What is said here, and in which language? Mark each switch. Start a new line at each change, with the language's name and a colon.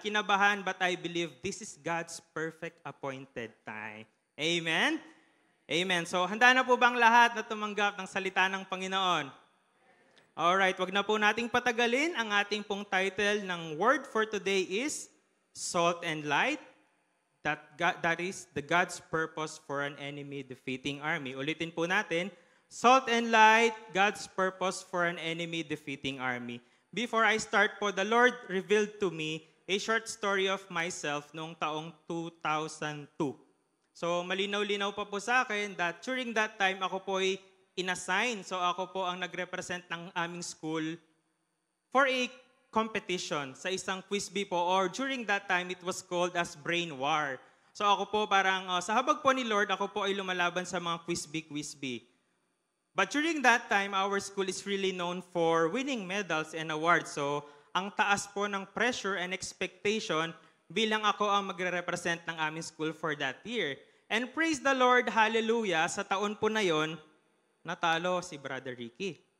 Filipino: Kinabahan
English: but I believe this is God's perfect appointed time. Amen? Amen.
Filipino: So handa na po bang lahat na tumanggap ng salita ng Panginoon? Alright, wag na po nating patagalin. Ang ating pong title ng word for today is Salt and Light.
English: That is the God's purpose for an enemy defeating army.
Filipino: Ulitin po natin, Salt and Light, God's purpose for an enemy defeating army.
English: Before I start po, the Lord revealed to me a short story of myself
Filipino: noong taong 2002. So malinaw-linaw pa po sa akin
English: that during that time
Filipino: ako po ay inassign. So ako po ang nagrepresent ng aming school for a competition sa isang quiz bee po,
English: or during that time it was called as Brain War.
Filipino: So ako po parang sa habag po ni Lord, ako po ay lumalaban sa mga quiz bee.
English: But during that time, our school is really known for winning medals and awards.
Filipino: So ang taas po ng pressure and expectation bilang ako ang magre-represent ng aming school for that year.
English: And praise the Lord, hallelujah,
Filipino: sa taon po na yon, natalo si Brother Ricky.